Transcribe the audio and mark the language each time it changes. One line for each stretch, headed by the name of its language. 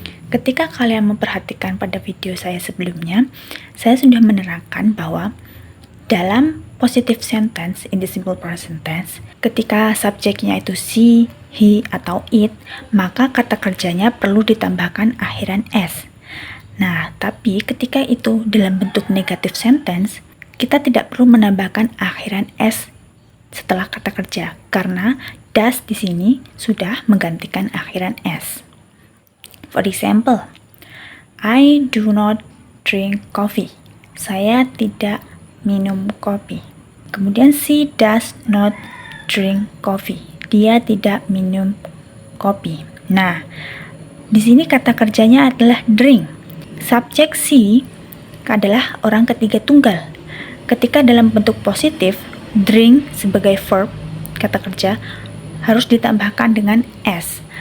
Indonesian: Ketika kalian memperhatikan pada video saya sebelumnya, saya sudah menerangkan bahwa dalam positive sentence
English: in the simple present tense,
Indonesian: ketika subjeknya itu she, he, atau it, maka kata kerjanya perlu ditambahkan akhiran s. Nah, tapi ketika itu dalam bentuk negative sentence, kita tidak perlu menambahkan akhiran s setelah kata kerja, karena does di sini sudah menggantikan akhiran s.
English: For example, I do not drink coffee.
Indonesian: Saya tidak minum kopi. Kemudian
English: she does not drink coffee.
Indonesian: Dia tidak minum kopi. Nah, di sini kata kerjanya adalah drink. Subjek she adalah orang ketiga tunggal. Ketika dalam bentuk positif, drink sebagai verb, kata kerja, harus ditambahkan dengan s.